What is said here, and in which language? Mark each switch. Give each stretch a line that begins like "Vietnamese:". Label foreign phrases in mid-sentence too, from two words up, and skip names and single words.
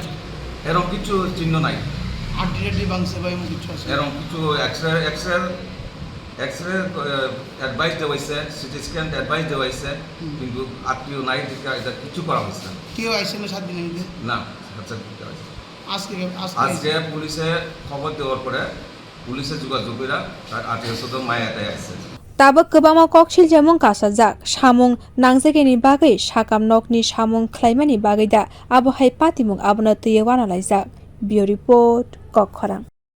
Bangla: এরকম কিছু চিহ্ন নাই এরকম কিছু এক্সরে অ্যাডভাইস দেওয়া হয়েছে সিটি স্ক্যান অ্যাডভাইস দেওয়া হয়েছে কিন্তু আত্মীয় নাই দিকে এটা কিছু করা হয়েছে কেউ আইসে না 7 দিনের মধ্যে না আজকে পুলিশে খবর দেওয়ার পরে পুলিশে যোগাযোগ করে তার আত্মীয় স্বজন মায়াটাই আসছে
Kok Borok: ताबो गोबांमा कक्सिल जामुं कासाजाक सामुं नांजेगेनि बागै साकामनकनि सामुं ख्लाइमानि बागै दा आबहाय पातिमुं आबनो तैयो वानालायजाक बियो रिपोर्ट कखरां।